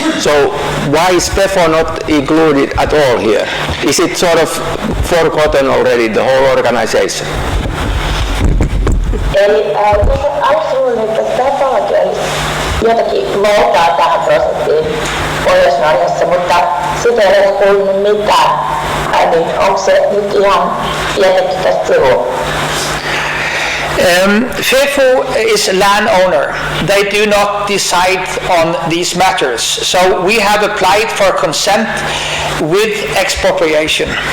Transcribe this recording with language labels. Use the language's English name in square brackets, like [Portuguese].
[English] So why is FEFO not included at all here? Is it sort of forgotten already, the whole organization? [Finnish] Eli aluksi luulin, että FEFOllakin olisi jotakin valtaa tähän prosessiin Pohjois-Norjassa, mutta sitä ei ole kuulunut mitään. Niin onko se nyt ihan jätetty tästä sivuun? [English] FEFO is a landowner. They do not decide on these matters. So we have applied for consent with expropriation.